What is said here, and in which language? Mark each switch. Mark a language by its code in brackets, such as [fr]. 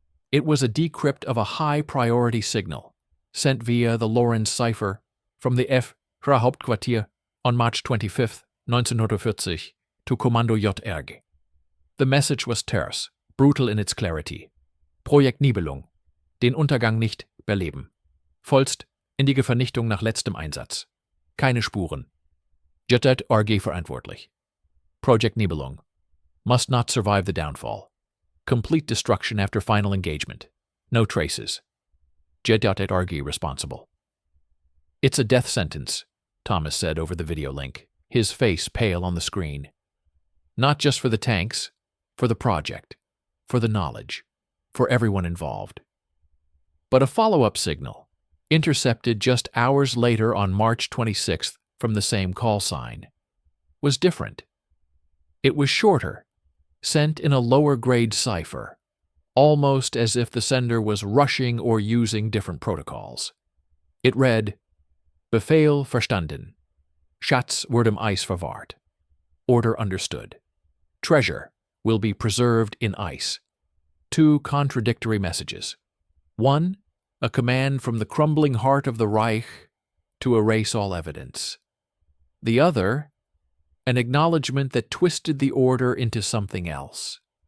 [en] It was a decrypt of a high-priority signal, sent via the Lorenz cipher from the F-Ra Hauptquartier on March 25, 1940, to Kommando JRG. The message was terse, brutal in its clarity. [de] Projekt Nibelung. Den Untergang nicht beleben. Vollst in die Vernichtung nach letztem Einsatz. Keine Spuren. JRG verantwortlich. Project Nibelung. [en] Must not survive the downfall. Complete destruction after final engagement. No traces. JRG responsible. It's a death sentence, Thomas said over the video link, his face pale on the screen. Not just for the tanks, for the project, for the knowledge, for everyone involved. But a follow-up signal, intercepted just hours later on March 26th from the same call sign, was different. It was shorter, sent in a lower-grade cipher, almost as if the sender was rushing or using different protocols. It read, Befehl verstanden. [de] Schatz wird im Eis verwahrt. [en] Order understood. Treasure will be preserved in ice. Two contradictory messages. One, a command from the crumbling heart of the Reich to erase all evidence. The other, an acknowledgement that twisted the order into something else.